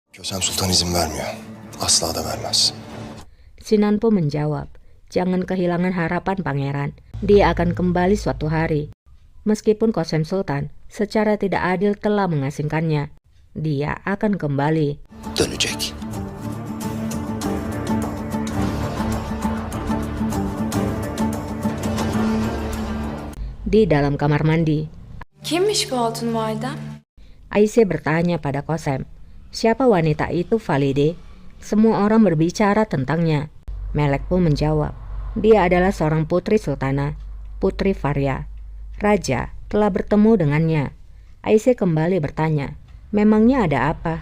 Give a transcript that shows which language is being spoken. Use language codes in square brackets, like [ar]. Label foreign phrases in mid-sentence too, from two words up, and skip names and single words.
[tr] Kösem Sultan izin vermiyor. Asla da vermez. [id] Sinan pun menjawab, jangan kehilangan harapan pangeran. Dia akan kembali suatu hari. Meskipun Qasem Sultan secara tidak adil telah mengasingkannya, dia akan kembali. [tr] Dönecek. [id] Di dalam kamar mandi, [tr] Kimmiş bu hatun validem? [id] Aisyah bertanya pada Qasem, siapa wanita itu Valide? Semua orang berbicara tentangnya. Melek pun menjawab, dia adalah seorang putri sultana, Putri Faria. Raja telah bertemu dengannya. Aisyah kembali bertanya, memangnya ada apa?